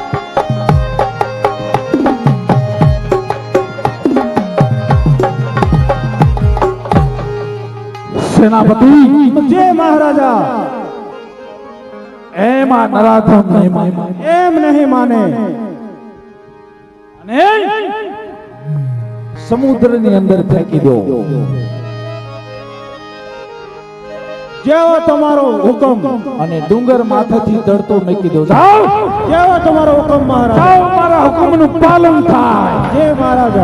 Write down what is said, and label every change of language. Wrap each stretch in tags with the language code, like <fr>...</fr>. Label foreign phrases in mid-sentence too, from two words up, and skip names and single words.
<gu>સેનાપતિ જય મહારાજા એમ નરાધમ નહીં માને એમ નહીં માને સમુદ્ર ની અંદર ફેંકી દો જેવો તમારો હુકમ અને ડુંગર માથેથી દળતો મૂકી દો જાઓ જેવો તમારો હુકમ મહારાજ જાઓ મારા હુકમનું પાલન થાય જય મહારાજા</gu>